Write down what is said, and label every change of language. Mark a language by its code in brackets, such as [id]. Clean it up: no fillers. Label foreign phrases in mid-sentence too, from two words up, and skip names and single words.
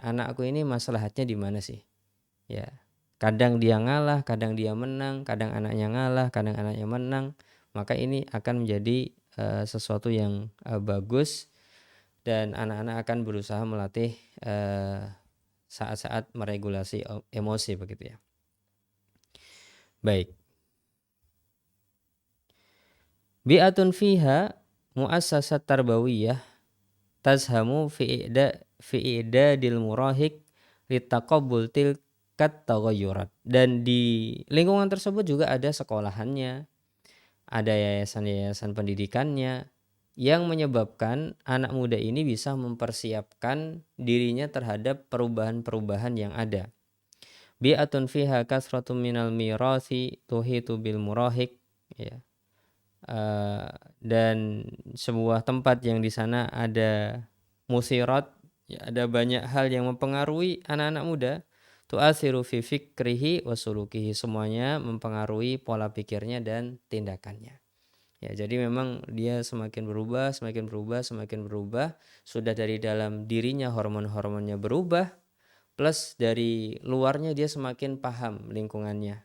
[id] Anakku ini maslahatnya di mana sih? Ya, kadang dia ngalah, kadang dia menang, kadang anaknya ngalah, kadang anaknya menang. Maka ini akan menjadi sesuatu yang bagus, dan anak-anak akan berusaha melatih saat-saat meregulasi emosi, begitu ya. Baik. [ar] بيئة فيها مؤسسات تربوية تسهم في إعداد المراهق لتقبل تلك التغيرات. [id] Dan di lingkungan tersebut juga ada sekolahannya, ada yayasan-yayasan pendidikannya yang menyebabkan anak muda ini bisa mempersiapkan dirinya terhadap perubahan-perubahan yang ada. [ar] بيئة فيها كثرة من المثيرات تحيط بالمراهق, [id] ya. Dan sebuah tempat yang di sana ada musirat, ya, ada banyak hal yang mempengaruhi anak-anak muda, [ar] تؤثر في فكره وسلوكه, [id] semuanya mempengaruhi pola pikirnya dan tindakannya. Ya, jadi memang dia semakin berubah, semakin berubah, semakin berubah. Sudah dari dalam dirinya hormon-hormonnya berubah, plus dari luarnya dia semakin paham lingkungannya.